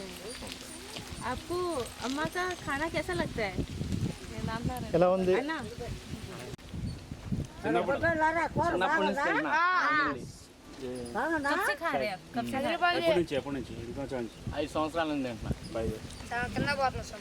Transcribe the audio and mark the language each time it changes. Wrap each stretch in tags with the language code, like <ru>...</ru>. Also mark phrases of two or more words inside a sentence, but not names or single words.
<hi>आपको अम्मा का खाना कैसा लगता है?</hi> <te>ఎలా ఉంది</te> <hi>है ना? कब से खा रहे हैं आप? कब से खा रहे हैं?</hi> <te>ఎప్పటి నుంచి ఇంకా ఛాన్స్ 5 సంవత్సరాల నుండి అంటున్నా 5</te>